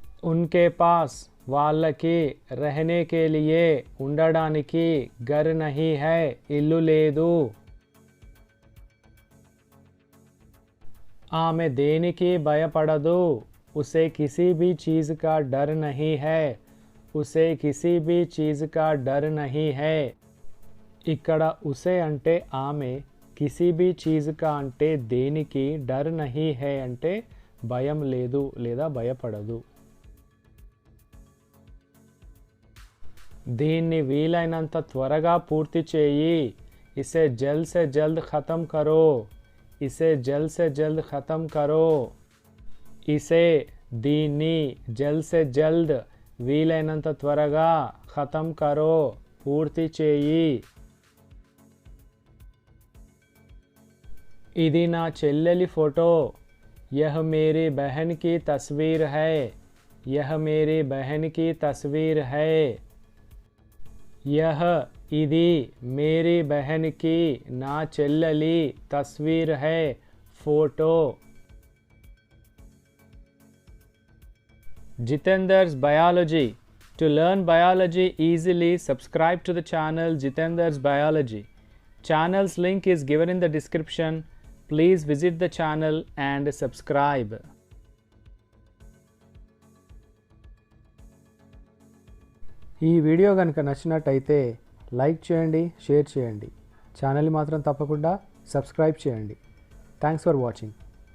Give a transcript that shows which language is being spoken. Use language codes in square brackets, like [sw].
[hi] उनके पास [te] వాళ్ళకి [hi] रहने के लिए [te] ఉండడానికి [hi] घर नहीं है [te] ఇల్లు లేదు. ఆమె దేనికి భయపడదు. [hi] उसे किसी भी चीज़ का डर नहीं है. उसे किसी भी चीज़ का डर नहीं है. [te] ఇక్కడ [hi] उसे [te] అంటే ఆమె, [hi] किसी भी चीज़ का [te] అంటే దేనికి, [hi] डर नहीं है [te] అంటే భయం లేదు లేదా భయపడదు. దీన్ని వీలైనంత త్వరగా పూర్తి చేయి. [hi] इसे जल्द से जल्द ख़त्म करो. इसे जल्द से जल्द ख़त्म करो. इसे [te] దీన్ని [hi] जल्द से जल्द [te] వీలైనంత త్వరగా [hi] ఖతం కరో [te] పూర్తి చేయి. ఇది నా చెల్లెలి ఫోటో. [hi] यह मेरी बहन की तस्वीर है. यह मेरी बहन की तस्वीर है. यह [te] ఇది [hi] मेरी बहन की [te] నా చెల్లెలి [hi] तस्वीर है photo. [en] Jitendra's Biology. To learn biology easily, subscribe to the channel Jitendra's Biology. Channel's link is given in the description. Please visit the channel and subscribe. [te] ఈ వీడియో కనుక నచ్చినట్టయితే లైక్ చేయండి, షేర్ చేయండి. ఛానల్ని మాత్రం తప్పకుండా సబ్స్క్రైబ్ చేయండి. [en] Thanks for watching.